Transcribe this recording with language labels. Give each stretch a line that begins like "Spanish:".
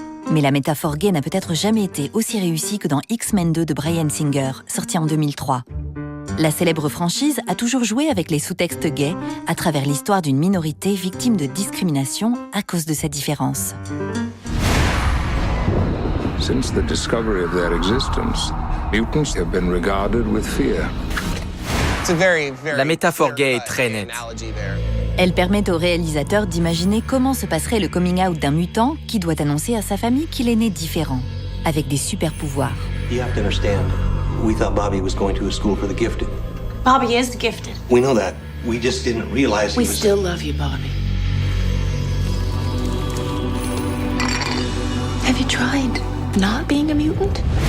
French: Mais la métaphore gay n'a peut-être jamais été aussi réussie que dans X-Men 2 de Bryan Singer, sorti en 2003. La célèbre franchise a toujours joué avec les sous-textes gays à travers l'histoire d'une minorité victime de discrimination à cause de sa différence.
English: Since the discovery of their existence, mutants have been regarded with fear.
French: La métaphore gay est très nette. Elle permet au réalisateur d'imaginer comment se passerait le coming out d'un mutant qui doit annoncer à sa famille qu'il est né différent, avec des super pouvoirs.
English: You have to understand, we thought Bobby was going to a school for the gifted. Bobby is gifted. We know that. We just didn't realize We still love you, Bobby. Have you tried not being a mutant?